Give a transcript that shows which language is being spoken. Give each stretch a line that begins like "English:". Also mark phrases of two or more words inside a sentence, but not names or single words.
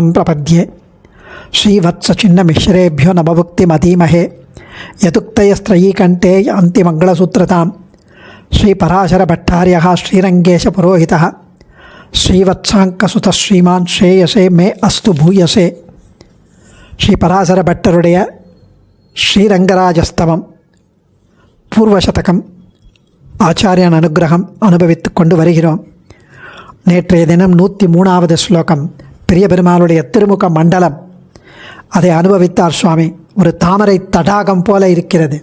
Sanskrit: प्रपद्ये श्रीवत्सचिन्नमिश्रेभ्यो नमभुक्तिमधीमहे यदुक्तयस्त्रयीकण्ठे यान्ति मङ्गलसूत्रतां श्रीपराशरभट्टार्यः श्रीरङ्गेशपुरोहितः श्रीवत्साङ्कसुतः श्रीमान् श्रेयसे मे अस्तु भूयसे श्रीपराशरभट्टरुடைய
Tamil: ஸ்ரீரங்கராஜஸ்தவம் பூர்வசதகம் ஆச்சாரியன் அனுகிரகம் அனுபவித்து கொண்டு வருகிறோம். நேற்றைய தினம் 103வது ஸ்லோகம் பெரிய பெருமாளுடைய திருமுக மண்டலம், அதை அனுபவித்தார் சுவாமி. ஒரு தாமரை தடாகம் போல இருக்கிறது.